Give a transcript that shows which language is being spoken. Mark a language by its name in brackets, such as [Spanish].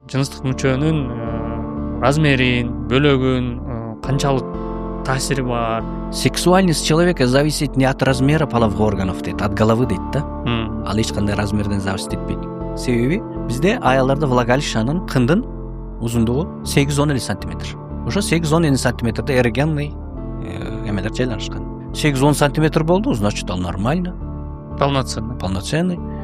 [Kyrgyz] жыныстык мүчөнүн размерин, бөлөгүн, канчалык таасири бар? [Russian] Сексуальность человека зависит не от размера половых органов [Kyrgyz] дейт, [Russian] от головы [Kyrgyz] дейт да. Ал эч кандай размерден [Russian] зависит [Kyrgyz] этпейт. Себеби бизде аялдарда влагалищанын кындын узундугу 8-10 сантиметр. Ошо 8-10 сантиметрде эрогенный эмелер жайланышкан. 8-10 сантиметр болду, [Russian] значит [Kyrgyz] ал [Russian] нормально, полноценный.